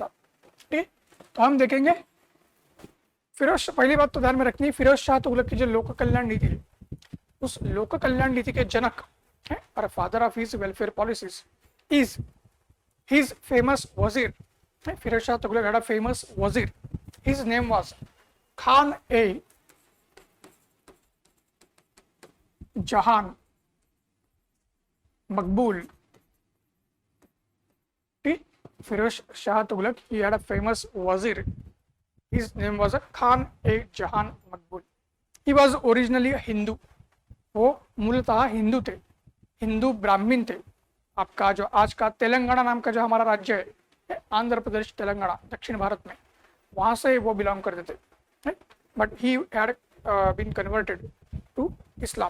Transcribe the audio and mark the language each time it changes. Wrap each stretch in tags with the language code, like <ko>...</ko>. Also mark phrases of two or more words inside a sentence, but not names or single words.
<hi>ठीक है, तो हम देखेंगे पहली बात तो ध्यान में रखनी है, फिरोज शाह तुगलक की जो लोक कल्याण नीति है, उस लोक कल्याण नीति के जनक है और</hi> <en>father of his welfare policies is his famous wazir. फिरोज शाह तुगलक had a famous wazir. His name was Khan ए जहान मकबूल। फिरोज शाह तुगलक he had a famous wazir. His name was Khan ए जहान मकबूल. He was originally a Hindu.</en> <hi>वो मूलतः हिंदू थे, हिंदू ब्राह्मण थे। आपका जो आज का तेलंगाना नाम का जो हमारा राज्य है, आंध्र प्रदेश तेलंगाना दक्षिण भारत में, वहाँ से वो बिलोंग करते थे।</hi> <en>But he had been converted to Islam.</en>